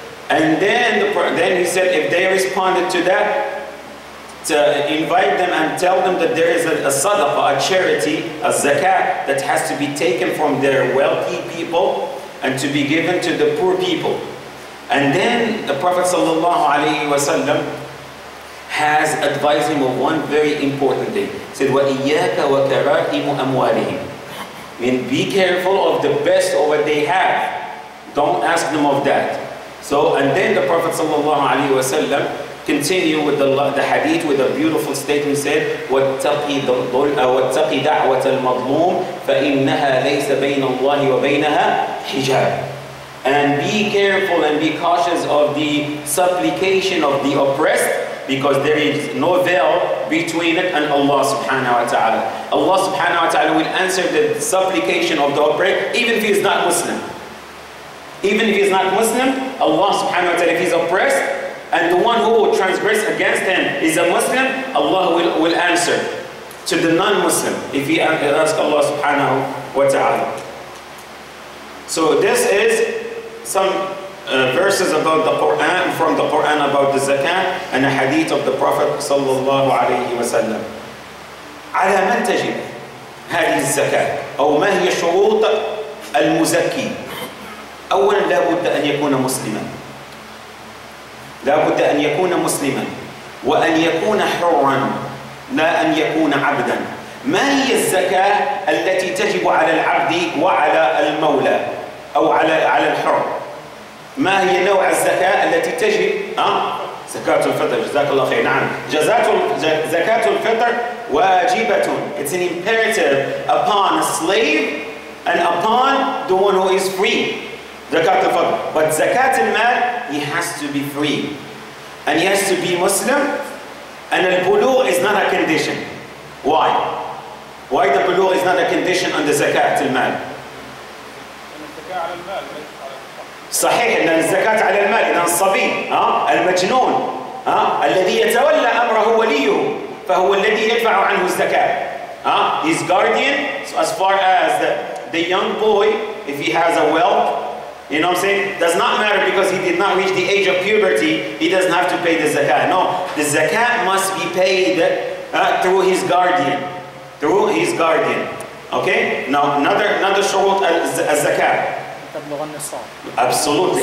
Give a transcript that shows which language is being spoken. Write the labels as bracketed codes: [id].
[en] And then he said, if they responded to that, to invite them and tell them that there is a sadaqah, a charity, a zakat that has to be taken from their wealthy people and to be given to the poor people. And then the Prophet ﷺ has advised him of one very important thing. He said, [ar] وَإِيَّاكَ وَكَرَائِمُ أَمْوَالِهِمْ. [en] I mean, be careful of the best of what they have. Don't ask them of that. So, and then the Prophet ﷺ continued with the hadith with a beautiful statement, said, [ar] وَاتَّقِ دَعْوَةَ الْمَظْلُومِ فَإِنَّهَا لَيْسَ بَيْنَ اللَّهِ وَبَيْنَهَا حِجَابٌ. [en] And be careful and be cautious of the supplication of the oppressed, because there is no veil between it and Allah subhanahu wa ta'ala. Allah subhanahu wa ta'ala will answer the supplication of the oppressed, even if he is not Muslim. Even if he is not Muslim, Allah subhanahu wa ta'ala, if he is oppressed, and the one who will transgress against him is a Muslim, Allah will answer to the non-Muslim if he asks Allah subhanahu wa ta'ala. So this is some verses about the Quran, from the Quran about the zakat, and a hadith of the Prophet sallallahu alayhi wa sallam. [ar] على من تجب هذه الزكاة؟ أو ما هي شروط المزكي؟ أولا لا بد أن يكون مسلما. لا بد أن يكون مسلما وأن يكون حرا لا أن يكون عبدا. ما هي الزكاة التي تجب على العبد وعلى المولى أو على الحر؟ ما هي نوع الزكاة التي تجب زكاة الفطر. جزاك الله خير. نعم. زكاة الفطر واجبة. [en] It's an imperative upon a slave and upon the one who is free. Zakat al-Fitr. But Zakat al-Mal, he has to be free. And he has to be Muslim. And al-Bulugh is not a condition. Why? Why the Bulugh is not a condition on the Zakat al-Mal? [ar] صحيح ان الزكاة على المال. إذا الصبي المجنون الذي يتولى أمره وليه فهو الذي يدفع عنه الزكاة. [en] His guardian, so as far as the young boy, if he has a wealth, you know what I'm saying, does not matter because he did not reach the age of puberty, he doesn't have to pay the zakat. No, the zakat must be paid through his guardian. Through his guardian. Okay? Now another shurut al-zakat. Absolutely.